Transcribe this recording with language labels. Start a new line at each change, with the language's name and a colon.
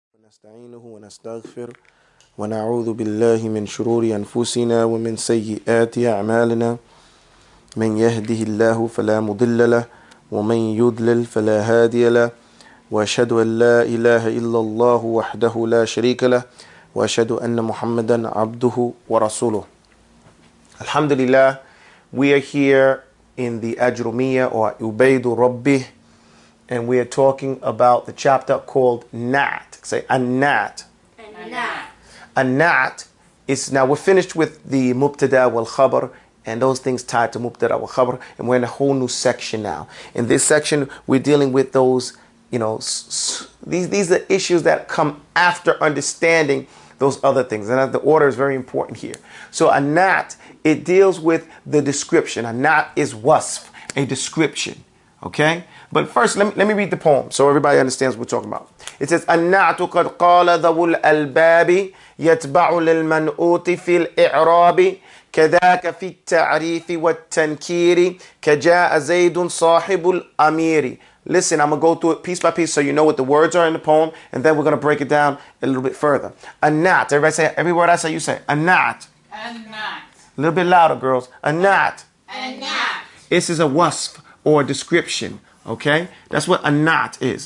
Arabic: ونستعينه ونستغفر ونعوذ بالله من شرور أنفسنا ومن سيئات أعمالنا من يهده الله فلا مضل له ومن يضلل فلا هادي له وأشهد أن لا إله إلا الله وحده لا شريك له وأشهد أن محمدا عبده ورسوله.
English: Alhamdulillah, we are here in the Ajrumiyah or Ubaydu Rabbih, and we are talking about the chapter called Na'at. Say An-Na'at. An-Na'at is, now we're finished with the Mubtada wal Khabar and those things tied to Mubtada wal Khabar, and we're in a whole new section now. In this section, we're dealing with those, these are issues that come after understanding those other things. And the order is very important here. So An-Na'at, it deals with the description. An-Na'at is wasf, a description. Okay? But first, let me read the poem so everybody understands what we're talking about. It says,
Arabic: النعت قد قال ذو الألباب يتبع للمنؤوت في الإعراب كذاك في التعريف والتنكير كجاء زيد صاحب الأمير.
English: Listen, I'm going to go through it piece by piece so you know what the words are in the poem, and then we're going to break it down a little bit further. An-Na'at. Everybody say, every word I say, you say. An-Na'at. An-Na'at. A little bit louder, girls. An-Na'at. An-Na'at. This is a wasf or a description. Okay? That's what An-Na'at is.